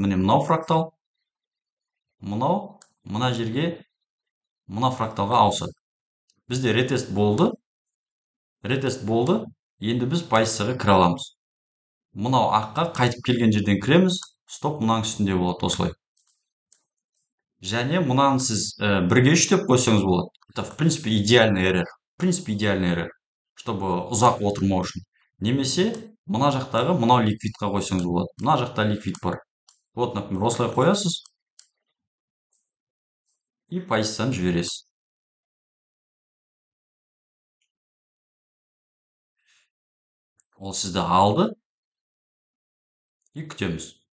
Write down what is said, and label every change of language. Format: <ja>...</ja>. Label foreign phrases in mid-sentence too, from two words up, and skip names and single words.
<kk>Міне мынау фрактал, мынау мына жерге мына фракталға ауысады. Бізде ретест болды. Енді біз позицияға кіре аламыз. Мынау аққа қайтып келген жерден кіреміз. Стоп мынаның үстінде болады осылай. Және мынаны сіз бірге үш деп қойсаңыз болады.</kk> <ru>Это в принципе идеальный РР. В принципе идеальный РР.</ru> <kk>Чтобы ұзақ отырмау үшін. Немесе мына жақтағы мынау ликвидқа қойсаңыз болады. Мына жақта ликвид бар.</kk> <ru>Вот, например,</ru> <kk>осылай қоясыз и позицияны жібересіз. Ол сізді алды и күтеміз.</kk>